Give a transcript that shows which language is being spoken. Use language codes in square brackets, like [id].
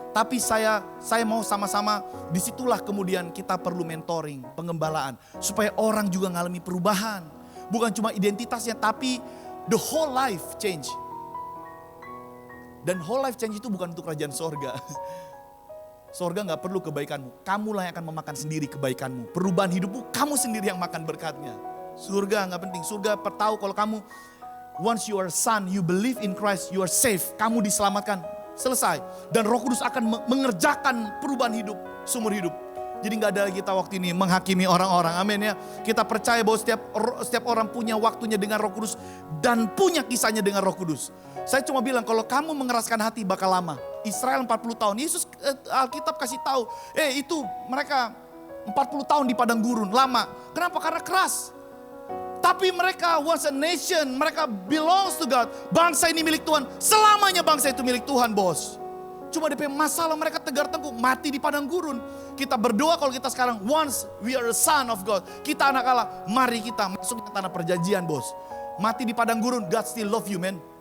[id] Tapi saya mau sama-sama disitulah kemudian kita perlu mentoring, pengembalaan supaya orang juga ngalami perubahan. Bukan cuma identitasnya tapi [en] the whole life change. [id] Dan [en] whole life change [id] itu bukan untuk kerajaan sorga. Sorga gak perlu kebaikanmu. Kamulah yang akan memakan sendiri kebaikanmu. Perubahan hidupmu, kamu sendiri yang makan berkatnya. Surga gak penting. Surga tahu kalau kamu, [en] once you are son, you believe in Christ, you are safe. [id] Kamu diselamatkan, selesai. Dan Roh Kudus akan mengerjakan perubahan hidup, seumur hidup. Jadi gak ada kita waktu ini menghakimi orang-orang. Amin ya. Kita percaya bahwa setiap orang punya waktunya dengan Roh Kudus. Dan punya kisahnya dengan Roh Kudus. Saya cuma bilang kalau kamu mengeraskan hati bakal lama. Israel 40 tahun. Yesus Alkitab kasih tahu. Itu mereka 40 tahun di padang gurun. Lama. Kenapa? Karena keras. Tapi mereka [en] was a nation. [id] Mereka [en] belongs to God. [id] Bangsa ini milik Tuhan. Selamanya bangsa itu milik Tuhan bos. Cuma DP masalah mereka tegar tengkuk. Mati di padang gurun. Kita berdoa kalau kita sekarang. [en] Once we are a son of God. [id] Kita anak Allah. Mari kita masuk ke tanah perjanjian bos. Mati di padang gurun. [en] God still love you man.